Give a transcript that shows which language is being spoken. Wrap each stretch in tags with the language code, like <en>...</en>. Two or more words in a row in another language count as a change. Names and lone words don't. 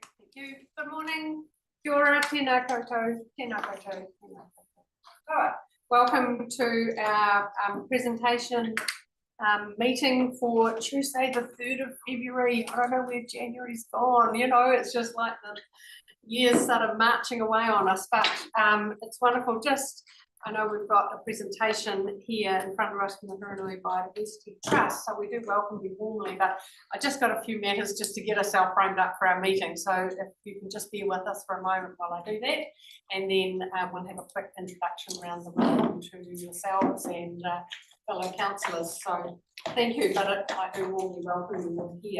<en>you. Good morning.</en> <mi>Kia ora, tēnā koutou, tēnā koutou, tēnā koutou.</mi> <en>All right. Welcome to our presentation meeting for Tuesday, the 3rd of February. I don't know where January's gone, you know, it's just like the years sort of marching away on us, but it's wonderful. I know we've got a presentation here in front of us from the Huronui Biodiversity Trust, so we do welcome you warmly, but I just got a few matters just to get ourselves framed up for our meeting, so if you can just bear with us for a moment while I do that, and then we'll have a quick introduction around the room to yourselves and fellow councillors, so thank you, but I do warmly welcome you all here.</en>